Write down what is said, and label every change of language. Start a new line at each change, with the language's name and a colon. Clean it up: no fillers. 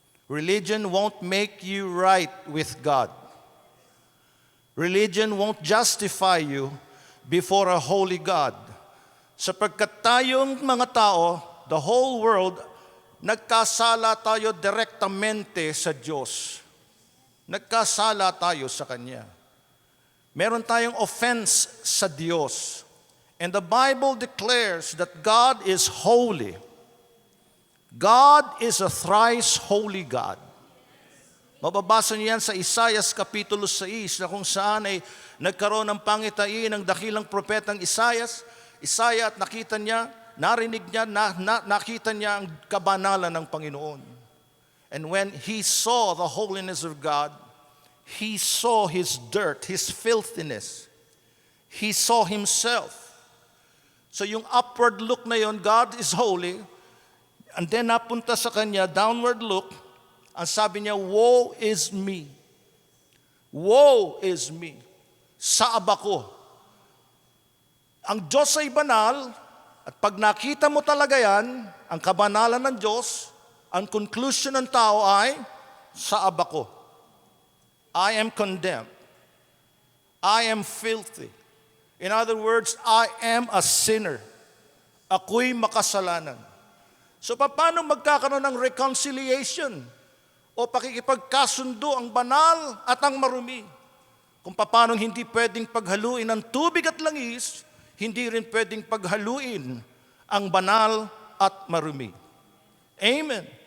English: Religion won't make you right with God. Religion won't justify you before a holy God.
Filipino: Sapagkat tayong mga tao,
English: the whole world,
Filipino: nagkasala tayo direktamente sa Diyos. Nagkasala tayo sa Kanya. Meron tayong offense sa Diyos.
English: And the Bible declares that God is holy. God is a thrice holy God.
Filipino: Mababasa niyo yan sa Isaiah Kapitulo 6 na kung saan ay nagkaroon ng pangitain ng dakilang propetang Isaiah at nakita niya, narinig niya, nakita niya ang kabanalan ng Panginoon.
English: And when he saw the holiness of God, he saw his dirt, his filthiness. He saw himself. So yung upward look na yon, God is holy, and then
Filipino: napunta sa kanya,
English: downward look,
Filipino: ang sabi niya,
English: woe is me. Woe is me.
Filipino: Saab ako. Ang Diyos ay banal, at pag nakita mo talaga yan, ang kabanalan ng Diyos, ang conclusion ng tao ay, saab ako.
English: I am condemned. I am filthy. In other words, I am a sinner.
Filipino: Ako'y makasalanan. So paano magkakaroon ng reconciliation o pakikipagkasundo ang banal at ang marumi? Kung paano hindi pwedeng paghaluin ng tubig at langis, hindi rin pwedeng paghaluin ang banal at marumi. Amen.